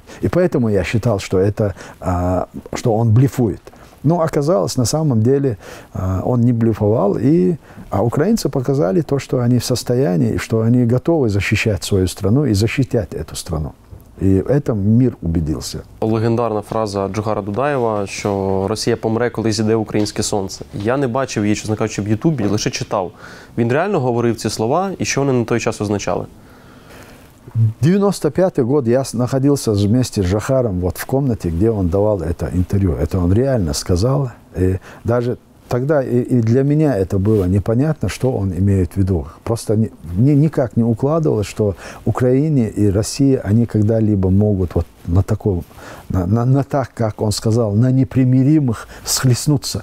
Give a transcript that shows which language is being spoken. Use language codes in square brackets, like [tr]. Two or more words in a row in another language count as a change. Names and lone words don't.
[ru] И поэтому я считал, что он блефует. Но оказалось, на самом деле он не блефовал, а украинцы показали то, что они в состоянии, что они готовы защищать свою страну и защищать эту страну. [uk] І [ru] в этом [uk] мир убедився. Легендарна фраза Джохара Дудаєва, що Росія помре, коли зійде українське сонце. Я не бачив її, чесно кажучи, в Ютубі, лише читав. Він реально говорив ці слова, і що вони на той час означали? [ru] 95-й год я находился вместе с Джохаром вот в комнате, где он давал это интервью. Это он реально сказал. И даже тогда и для меня это было непонятно, что он имеет в виду. Просто мне никак не укладывалось, что Украине и Россия, они когда-либо могут вот на таком, на так, как он сказал, на непримиримых схлестнуться.